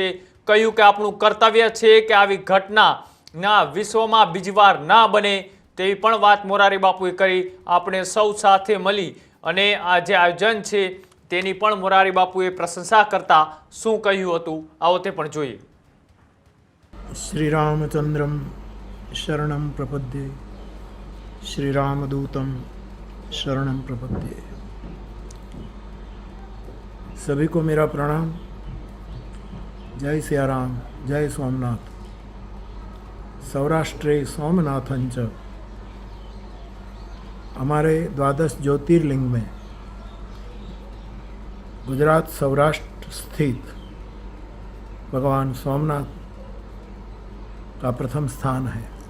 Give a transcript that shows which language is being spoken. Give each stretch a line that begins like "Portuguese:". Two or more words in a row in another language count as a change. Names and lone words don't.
Gujarati: કહ્યું કે આપણું કર્તવ્ય છે કે આવી ઘટના ના વિશ્વમાં બીજી વાર ના બને તેવી પણ વાત મોરારી બાપુએ કરી। આપણે સૌ સાથે મળી અને આ જે આયોજન છે તેની પણ મોરારી બાપુએ પ્રશંસા કરતા શું કહ્યું હતું આવો તે પણ જોઈએ।
Sanskrit: श्री रामचंद्रम शरणं प्रपद्ये, श्री रामदूतम शरणं प्रपद्ये।
Hindi: सभी को मेरा प्रणाम। जय सियाराम, जय सोमनाथ।
Sanskrit: सौराष्ट्रे सोमनाथंच।
Hindi: हमारे 12 ज्योतिर्लिंग में गुजरात सौराष्ट्र स्थित भगवान सोमनाथ का प्रथम स्थान है।